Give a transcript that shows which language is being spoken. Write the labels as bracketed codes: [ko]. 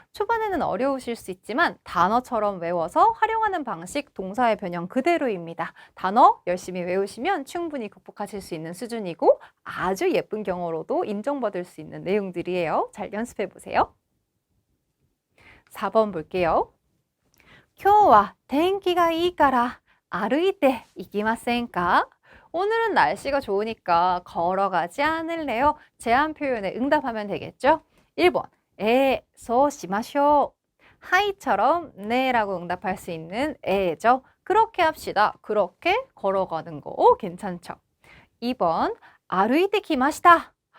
[ko] 초반에는 어려우실 수 있지만 단어처럼 외워서 활용하는 방식, 동사의 변형 그대로입니다. 단어 열심히 외우시면 충분히 극복하실 수 있는 수준이고 아주 예쁜 경어로도 인정받을 수 있는 내용들이에요. 잘 연습해 보세요. 4번 볼게요. [ja] 今日は天気がいいから歩いて行きませんか? [ko] 오늘은 날씨가 좋으니까 걸어가지 않을래요? 제한 표현에 응답하면 되겠죠? 1번, [ja] そうしましょう. [ko] 하이처럼 네라고 응답할 수 있는 에죠. 그렇게 합시다. 그렇게 걸어가는 거 괜찮죠? 2번 [ja] 아루이테 키마시타.